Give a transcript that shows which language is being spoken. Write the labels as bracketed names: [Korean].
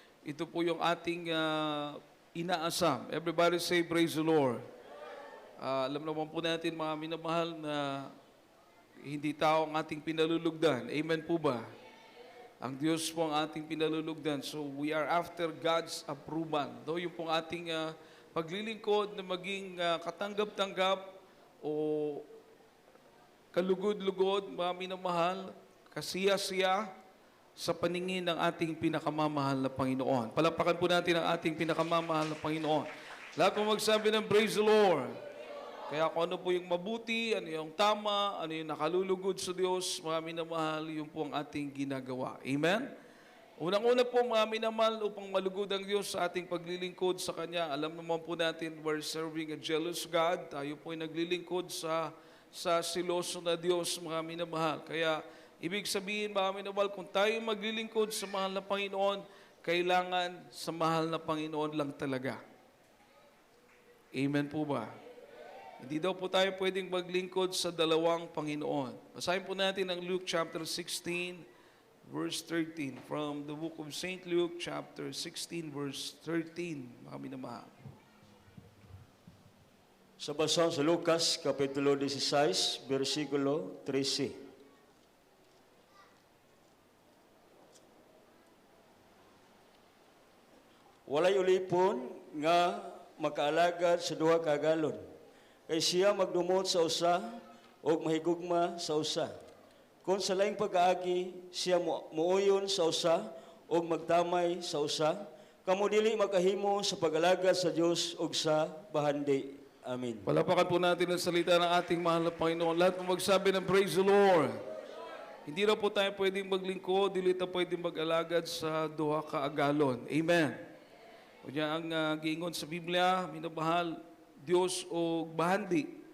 [Filipino] Ito po yung ating inaasam. [English] Everybody say, praise the Lord. [Filipino] Alam naman po natin, mga minamahal, na hindi tao ang ating pinalulugdan. Amen po ba? Ang Diyos po ang ating pinalulugdan. [English] So we are after God's approval. [Filipino] No? Yung pong ating paglilingkod na maging katanggap-tanggap o kalugod-lugod, mga minamahal, kasiya-siya sa paningin ng ating pinakamamahal na Panginoon. Palapakan po natin ang ating pinakamamahal na Panginoon. Lahat po magsabi ng [English] praise the Lord. [Filipino] Kaya kung ano po yung mabuti, ano yung tama, ano yung nakalulugod sa Diyos, mga minamahal, yun po ang ating ginagawa. Amen? Unang-una po, mga minamahal, upang malugod ang Diyos sa ating paglilingkod sa Kanya. Alam naman po natin, [English] we're serving a jealous God. [Filipino] Tayo po ay naglilingkod sa siloso na Diyos, mga minamahal. Kaya, ibig sabihin, mga minamahal, kung tayo maglilingkod sa mahal na Panginoon, kailangan sa mahal na Panginoon lang talaga. Amen po ba? Hindi daw po tayo pwedeng maglingkod sa dalawang Panginoon. Basahin po natin ang Luke chapter 16, verse 13. [English] From the book of St. Luke chapter 16, verse 13. [Filipino] Mga minamahal. [Cebuano] Sa basa sa Lucas, Kapitulo 16, versikulo 13. Walay ulipon nga makaalagad sa duha ka galon. Kay siya magdumot sa usa o mahigugma sa usa. Kung sa laing pag-aagi, siya muuyon sa usa o magtamay sa usa, kamo dili makahimo sa pag-alagad sa Dios ug sa bahandi. Amen. [Filipino] Palapakan po natin ang salita ng ating mahal na Panginoon. Lahat po magsabi ng [English] praise the Lord. [Filipino] Hindi na po tayo pwedeng maglingkod, [Cebuano] dili tayo pwedeng mag-alagad sa duha ka agalon. [Filipino] Amen. [Cebuano] Kunya ang giingon sa Biblia, minamahal, Diyos o bahandi.